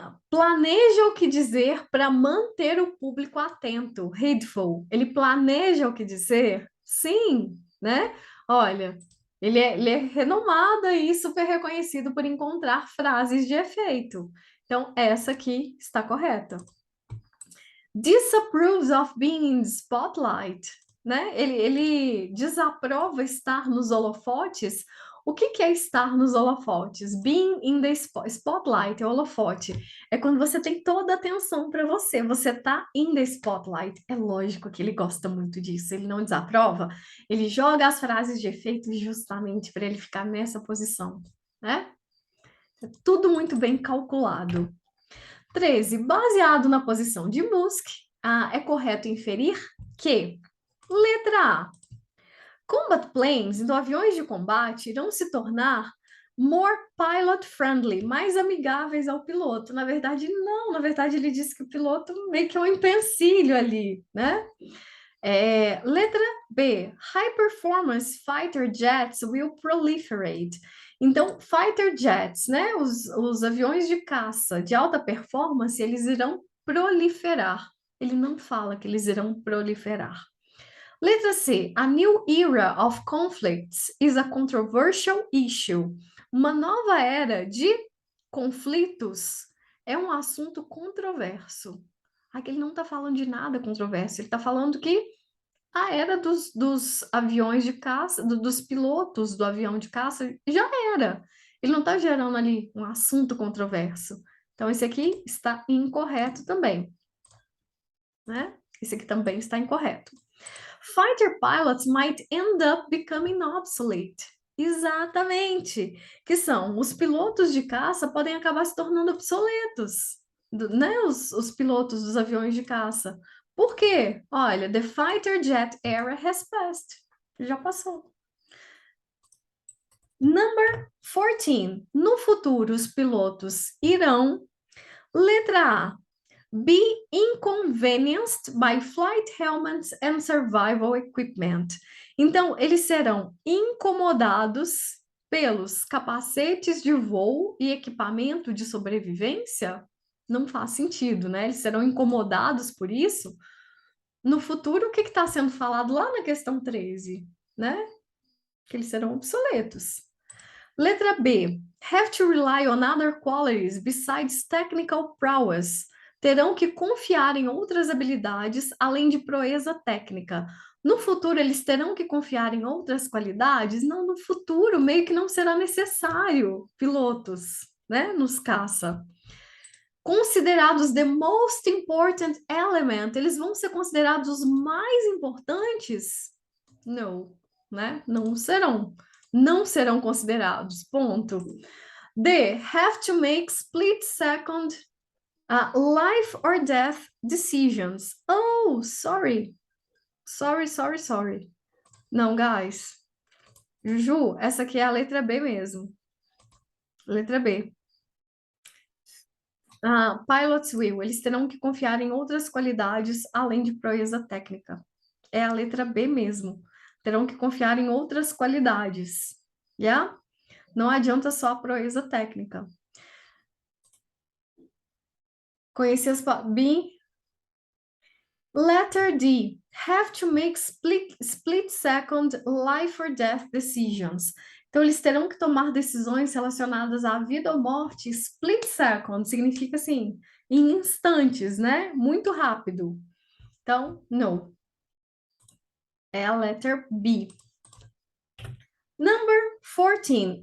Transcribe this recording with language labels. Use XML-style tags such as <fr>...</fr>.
<pt>Planeja o que dizer para manter o público atento. Heedful. Ele planeja o que dizer? Sim, né? Olha, ele é renomado e super reconhecido por encontrar frases de efeito. Então, essa aqui está correta.</pt> <en>Disapproves of being in the spotlight, né?</en> <pt>Ele desaprova estar nos holofotes. O que é estar nos holofotes?</pt> <en>Being in the spotlight,</en> <pt>é holofote. É quando você tem toda a atenção para você. Você tá</pt> <en>in the spotlight.</en> <pt>É lógico que ele gosta muito disso. Ele não desaprova. Ele joga as frases de efeito justamente para ele ficar nessa posição, né? É tudo muito bem calculado. 13. Baseado na posição de Musk, é correto inferir que, letra A,</pt> <en>combat planes,</en> <pt>então aviões de combate, irão se tornar</pt> <en>more pilot friendly,</en> <pt>mais amigáveis ao piloto. Na verdade, não. Na verdade, ele disse que o piloto meio que é um empecilho ali, né? Letra B,</pt> <en>high performance fighter jets will proliferate.</en> <pt>Então, fighter jets, né? Os aviões de caça de alta performance, eles irão proliferar. Ele não fala que eles irão proliferar.</pt> <en>Letra C, a new era of conflicts is a controversial issue.</en> <pt>Uma nova era de conflitos é um assunto controverso. Aqui ele não está falando de nada controverso, ele está falando que a era dos aviões de caça, dos pilotos do avião de caça, já era. Ele não está gerando ali um assunto controverso. Então, esse aqui está incorreto também, né? Esse aqui também está incorreto.</pt> <en>Fighter pilots might end up becoming obsolete.</en> <pt>Exatamente. Que são os pilotos de caça podem acabar se tornando obsoletos, né? Os pilotos dos aviões de caça. Por quê? Olha,</pt> <en>the fighter jet era has passed.</en> <pt>Já passou.</pt> <en>Number 14.</en> <pt>No futuro, os pilotos irão, letra A,</pt> <en>be inconvenienced by flight helmets and survival equipment.</en> <pt>Então, eles serão incomodados pelos capacetes de voo e equipamento de sobrevivência? Não faz sentido, né? Eles serão incomodados por isso? no futuro, o que está sendo falado lá na questão 13, né? Que eles serão obsoletos. Letra B.</pt> <en>Have to rely on other qualities besides technical prowess.</en> <pt>Terão que confiar em outras habilidades além de proeza técnica. No futuro, eles terão que confiar em outras qualidades? Não, no futuro, meio que não será necessário pilotos, né? Nos caça. Considerados</pt> <en>the most important element,</en> <pt>eles vão ser considerados os mais importantes? Não, né? Não serão. Não serão considerados. Ponto. D.</pt> <en>Have to make split second life or death decisions. Oh, sorry. Sorry.</en> <pt>Não,</pt> <en>guys.</en> <pt>Ju, essa aqui é a letra B mesmo. Letra B.</pt> <en>Pilots will,</en> <pt>eles terão que confiar em outras qualidades além de proeza técnica. É a letra B mesmo. Terão que confiar em outras qualidades. Yeah? Não adianta só a proeza técnica. Conheci as B.</pt> <en>Letter D. Have to make split second life or death decisions.</en> <pt>Então, eles terão que tomar decisões relacionadas à vida ou morte. Split second significa assim, em instantes, né? Muito rápido. Então, no. É a</pt> <en>letter B. Number 14.</en>